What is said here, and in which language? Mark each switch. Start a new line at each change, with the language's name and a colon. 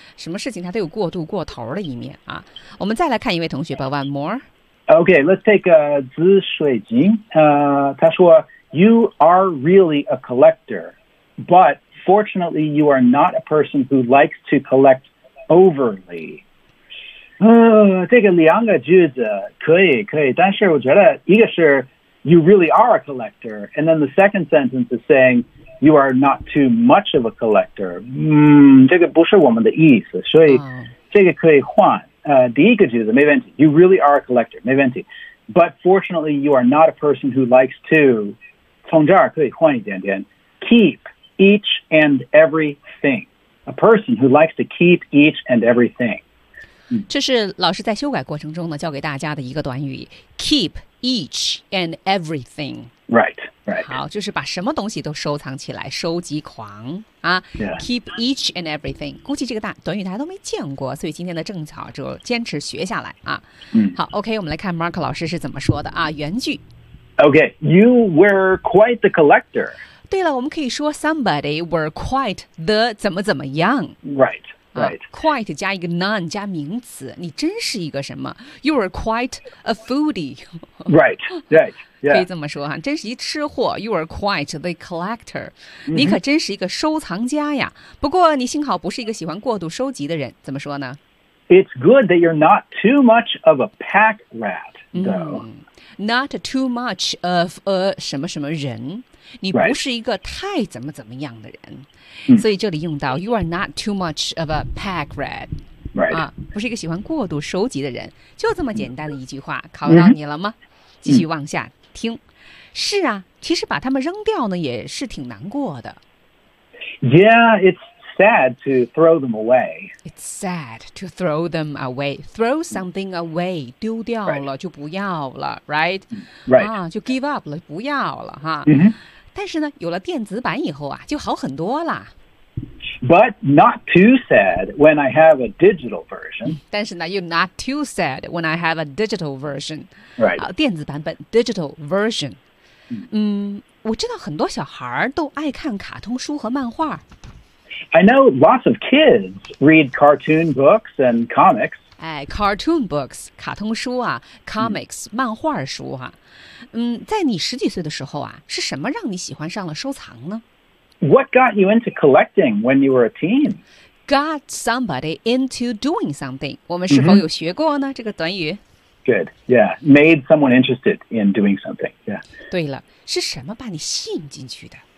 Chinese: 什么事情他都有过度过头的一面啊。我们再来看一位同学吧
English: one more. Okay, let's take 紫水晶。他说 ,You are really a collector, but,Fortunately, you are not a person who likes to collect overly.
Chinese: 这个两个句子可以，但是我觉得一个是
English: you really are a collector, and then the second sentence is saying you are not too much of a collector.
Chinese: 这个不是我们的意思，所以这个可以换。第一个句子没问题 ，
English: you really are a collector,
Chinese: 没问题。
English: But fortunately, you are not a person who likes to.
Chinese: 从这儿可以换一点点
English: keep. Each and everything. A person who likes to keep each and everything.
Chinese: 这是老师在修改过程中呢教给大家的一个短语
English: Keep each and everything. Right.
Chinese: 好就是把什么东西都收藏起来收集狂、啊
English: yeah. Keep each and everything.
Chinese: 估计这个短语大家都没见过所以今天的正巧就坚持学下来、啊 好 OK 我们来看 Mark 老师是怎么说的、啊、原句
English: OK You were quite the collector.
Chinese: 对了，我们可以说
English: somebody were quite the
Chinese: 怎么怎么样。
English: Right.、
Chinese: quite 加一个 none 加名词，你真是一个什么 ？
English: You were quite a foodie. Right. Yeah.
Chinese: 可以这么说哈，真是一吃货。
English: You were quite the collector.、Mm-hmm.
Chinese: 你可真是一个收藏家呀。不过你幸好不是一个喜欢过度收集的人。怎么说呢
English: ？It's good that you're not too much of a pack rat, though.、 Not too much of a
Chinese: 什么什么人，你不是一个太怎么怎么样的人，
English: right.
Chinese: 所以这里用到
English: you are not too much of a pack rat， right.
Chinese: 啊，不是一个喜欢过度收集的人，就这么简单的一句话，考到你了吗？ Mm-hmm. 继续往下听。是啊，其实把他们扔掉呢，也是挺难过的。
English: Yeah, it's sad to throw them away. It's sad to throw them away. Throw something away,
Chinese: 丢掉了就不要了
English: right? Right.
Chinese: 就 give up 了，不要了哈。 Mm-hmm. 但是呢，有了电子版以后啊，就好很多了。
English: But not too sad when I have a digital version. 但是呢 you're not too sad when I have a digital version. Right.
Chinese: 电子版本 digital version. 我知道很多小孩都爱看卡通书和漫画。
English: I know lots of kids read cartoon books and comics.
Chinese: 哎 cartoon books, 卡通书啊 comics, 漫画书啊。在你十几岁的时候啊是什么让你喜欢上了收藏呢
English: What got you into collecting when you were a teen? Got somebody into doing something.
Chinese: 我们是否有学过呢、这个短语
English: Good, yeah. Made someone interested in doing something, yeah.
Chinese: 对了，是什么把你吸引进去的？